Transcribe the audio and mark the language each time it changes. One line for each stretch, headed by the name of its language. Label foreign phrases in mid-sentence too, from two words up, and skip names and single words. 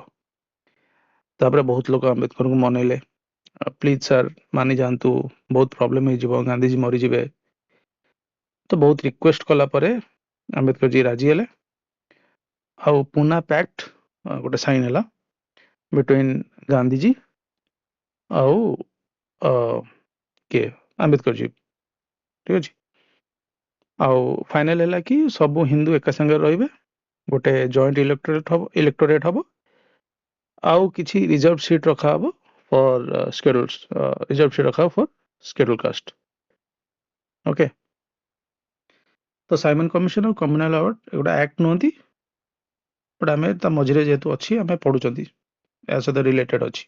Odia: ତାପରେ ବହୁତ ଲୋକ ଆମ୍ବେଦକରଙ୍କୁ ମନେଇଲେ,
English: please sir
Odia: ମାନି ଯାଆନ୍ତୁ, ବହୁତ ପ୍ରୋବ୍ଲେମ ହେଇଯିବ, ଗାନ୍ଧିଜୀ ମରିଯିବେ। ତ ବହୁତ ରିକ୍ୱେଷ୍ଟ କଲା ପରେ ଆମ୍ବେଦକର ଜୀ ରାଜି ହେଲେ, ଆଉ ପୁନା ପ୍ୟାକ୍ଟ ଗୋଟେ ସାଇନ୍ ହେଲା, बिटवीन गांधी जी ଆଉ କିଏ ଆମ୍ବେଦକର जी ठीक ଅଛି। ଆଉ ଫାଇନାଲ ହେଲା କି ସବୁ ହିନ୍ଦୁ ଏକା ସାଙ୍ଗରେ ରହିବେ, ଗୋଟେ
English: joint electorate
Odia: ହବ, ଆଉ କିଛି
English: reserve seat
Odia: ରଖା ହବ ଫର
English: reserve seat
Odia: ରଖା ହବ
English: for scheduled caste.
Odia: ଓକେ, ତ ସାଇମନ କମିଶନ ଆଉ କମ୍ୟୁନାଲ ଆୱାର୍ଡ ଏଗୁଡ଼ା ଆକ୍ଟ ନୁହନ୍ତି, ବଟ୍ ଆମେ ତା ମଝିରେ ଯେହେତୁ ଅଛି ଆମେ ପଢୁଛନ୍ତି, ଏହା ସହିତ ରିଲେଟେଡ୍ ଅଛି।